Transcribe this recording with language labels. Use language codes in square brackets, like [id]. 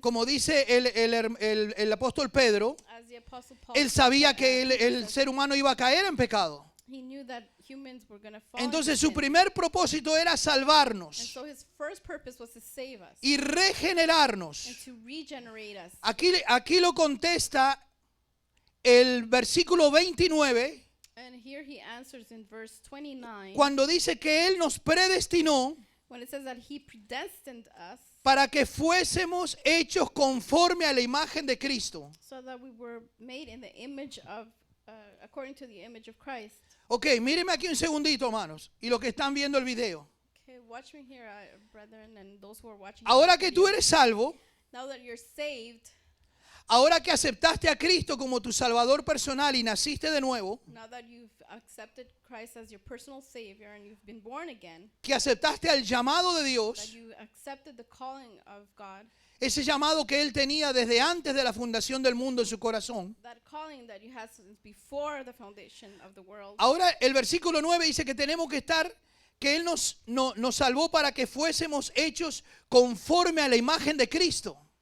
[es] como dice el apóstol Pedro, [en] as the Apostle Paul [es] Él sabía que el ser humano iba a caer en pecado. [en] he knew that humans were going to fall [es] Entonces [en] into [es] su [en] sin. [es] primer propósito era [en] And [es] salvarnos [en] so his first purpose was to save us [es] y [en] and [es] regenerarnos. [en] to regenerate us. [es] Aquí lo contesta el versículo 29 [en] And here he answers in verse 29 [es] cuando dice que Él nos predestinó [en] when it says that he predestined us [es] para que fuésemos hechos conforme a la imagen de Cristo. [en] so that we were made in the image of according to the image of Christ. [es] Ok, mírenme aquí un segundito, hermanos, y los que están viendo el video. [en] Okay, watch me here, brethren, and those who are watching. [es] Ahora [en] this [es] que [en] video. [es] tú eres salvo, [en] Now that you're saved, [es] ahora que aceptaste a Cristo como tu Salvador personal y naciste de nuevo, [en] now that you've accepted Christ as your personal Savior and you've been born again, [es] que aceptaste el llamado de [en] that [es] Dios, [en] you accepted the calling of God, [es] ese llamado que Él tenía desde antes de la fundación del mundo en su corazón. [en] that calling that you had since before the foundation of the world. [es] Ahora el versículo 9 dice que tenemos que estar, que Él nos salvó para que fuésemos hechos conforme a la imagen de Cristo.